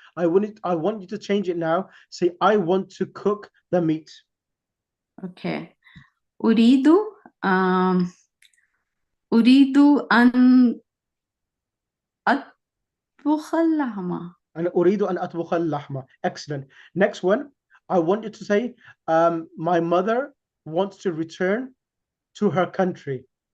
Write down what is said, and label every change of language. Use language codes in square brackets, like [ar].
[en] I want you to change it now. Say, I want to cook the meat. Okay. [ar] أريد أريد أن أطبخ اللحمة. And أريد أن أطبخ اللحمة. [en] Excellent. Next one, I want you to say, my mother wants to return to her country.